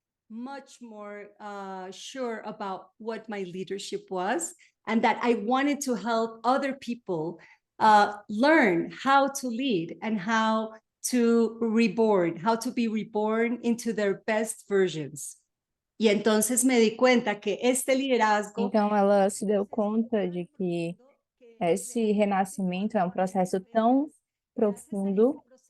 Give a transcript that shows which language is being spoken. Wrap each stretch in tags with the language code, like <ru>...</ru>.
<en>Much more sure about what my leadership was, and that I wanted to help other people learn how to lead and how to be reborn into their best versions.</en> <es>Y entonces me di cuenta que este liderazgo</es> <pt>Então, ela se deu conta de que esse renascimento é um processo tão profundo.</pt>